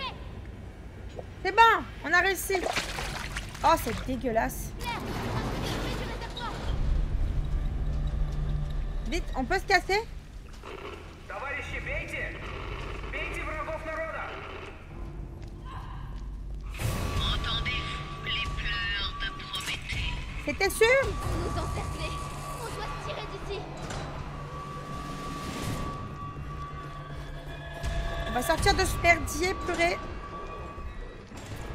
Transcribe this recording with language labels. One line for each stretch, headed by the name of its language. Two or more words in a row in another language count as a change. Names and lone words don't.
French: C'est bon, on a réussi. Oh, c'est dégueulasse. Claire, je vais du réservoir. Vite, on peut se casser?
Russian: Товарищи, бейте! Бейте врагов народа!
French: Entendez-vous les pleurs de Prométhée? C'était sûr? On nous encercler. On doit se tirer d'ici. On va sortir de ce merdier, purée.